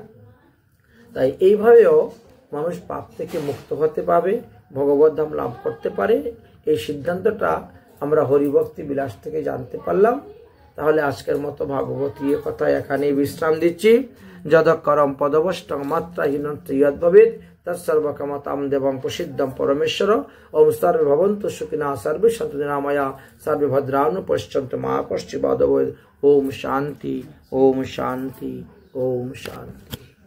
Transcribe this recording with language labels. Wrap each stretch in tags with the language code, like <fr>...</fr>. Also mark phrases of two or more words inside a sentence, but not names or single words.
<bn>তাই এইভাবেও মানুষ পাপ থেকে মুক্ত হতে পারবে, ভগবত ধাম লাভ করতে পারে। এই সিদ্ধান্তটা আমরা হরিভক্তি বিলাস থেকে জানতে পারলাম। তাহলে আজকের মতো ভাগবতীয় কথা এখানেই বিশ্রাম দিচ্ছি।</bn> <sa>যদকরম পদবষ্টং মাত্রাহীনং ত্রিয়দ্ভবেৎ তৎসর্বকামতাং দেবং প্রসিদ্ধং পরমেশ্বর। ওম সর্বে ভবন্তু সুখিনঃ সর্বে সন্তু নিরাময়া সর্বে ভদ্রাণি পশ্যন্তু মা কশ্চিৎ বাধা ভবেৎ। ওম শান্তি, ওম শান্তি, ওম শান্তি।</sa>